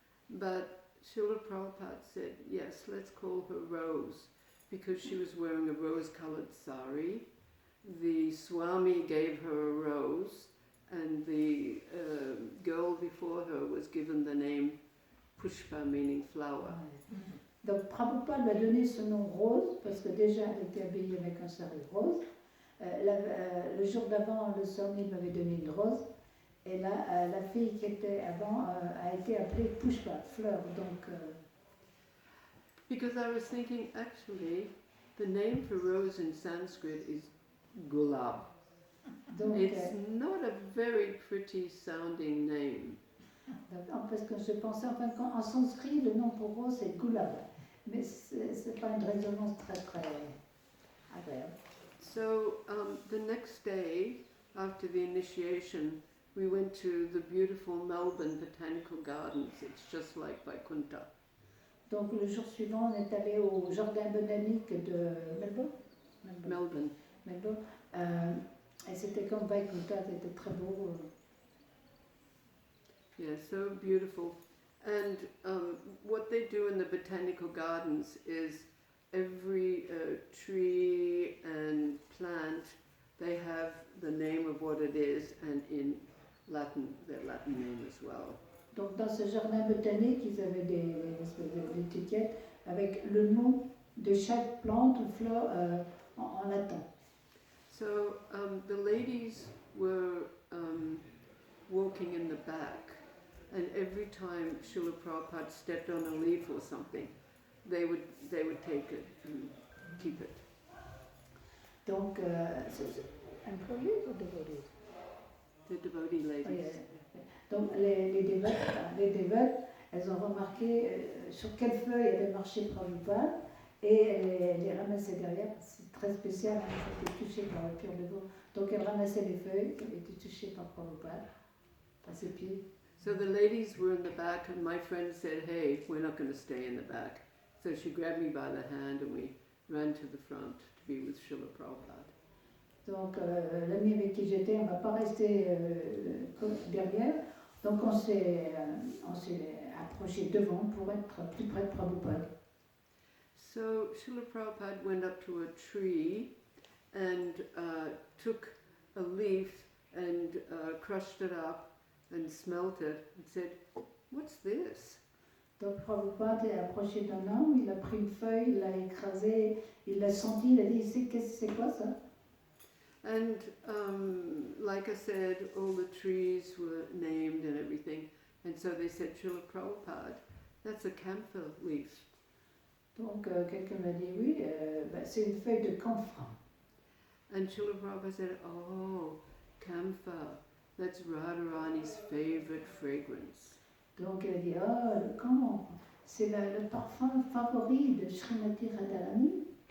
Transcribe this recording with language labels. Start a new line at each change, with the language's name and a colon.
English: But Srila Prabhupada said, "Yes, let's call her Rose," because she was wearing a rose-colored sari. The Swami gave her a rose, and the girl before her was given the name Pushpa, meaning flower.
French: Donc Prabhupada lui a donné ce nom Rose parce que déjà elle était habillée avec un sari rose. Le jour d'avant, le Swami m'avait donné une rose. Et là, la fille qui était avant a été appelée Pushpa, fleur. Donc,
English: Because I was thinking, actually, the name for rose in Sanskrit is gulab.
French: donc
English: It's not a very pretty sounding name.
French: Parce que je pensais, en sanskrit, le nom pour rose c'est Guna, mais c'est pas une résonance très agréable.
English: So the next day, after the initiation, we went to the beautiful Melbourne Botanical Gardens. It's just like Vaikuntha.
French: Donc le jour suivant, on est allé au jardin botanique de Melbourne. Melbourne. Et c'était comme Vaikuntha, c'était très beau.
English: Yeah, so beautiful. And what they do in the botanical gardens is every tree and plant, they have the name of what it is, and in Latin, their Latin name as well.
French: Donc dans ce jardin botanique, ils avaient des espèces d'étiquettes avec le nom de chaque plante ou fleur en latin.
English: So the ladies were walking in the back, and every time Srila Prabhupada stepped on a leaf or something, they would take it and keep it.
French: Donc, employés ou dévotés?
English: The devotee ladies.
French: Donc les dévotes, elles ont remarqué sur quelle feuille avait marché Prabhupada et elles les ramassaient derrière. C'est très spécial, hein, ça a été touché par le pur devant. Donc elles ramassaient les feuilles qui avaient été touchées par Prabhupada, par ses pieds.
English: So the ladies were in the back, and my friend said, "Hey, we're not going to stay in the back." So she grabbed me by the hand, and we ran to the front to be with Srila Prabhupada.
French: Donc l'ami avec qui j'étais, on ne va pas rester derrière. Donc on s'est approché devant pour être plus près de Prabhupada.
English: So Srila Prabhupada went up to a tree and took a leaf and crushed it up and smelt it and said, "What's this?"
French: Donc Prabhupada est approché d'un arbre, il a pris une feuille, il l'a écrasée, il l'a senti, il a dit c'est quoi ça?
English: And like I said, all the trees were named and everything. And so they said, "Srila Prabhupada, that's a camphor leaf."
French: Donc quelqu'un m'a dit oui, c'est une feuille de camphre.
English: And Srila Prabhupada said, "Oh, camphor, that's Radharani's favorite fragrance."
French: Donc elle a dit le camphre, c'est le parfum favori de Srimati Radharani.